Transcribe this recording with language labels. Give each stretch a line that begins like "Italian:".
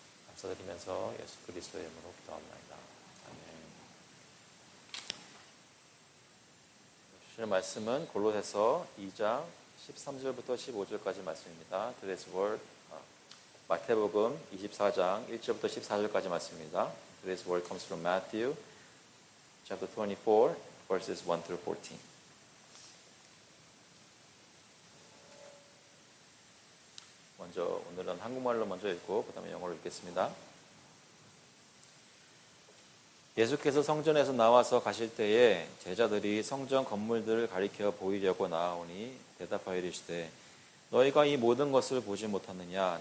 Korean: 감사드리면서 예수 그리스도의 이름으로 기도합니다. 아멘. 주시는 말씀은 골로새서 2장 13절부터 15절까지 말씀입니다.
English: Today's word,
Korean: 마태복음 24장 1절부터 14절까지 말씀입니다.
English: Today's word comes from Matthew chapter 24 verses 1 through 14.
Korean: 먼저 오늘은 한국말로 먼저 읽고 그 다음에 영어로 읽겠습니다. 예수께서 성전에서 나와서 가실 때에 제자들이 성전 건물들을 가리켜 보이려고 나아오니 대답하여 이르시되 너희가 이 모든 것을 보지 못하느냐?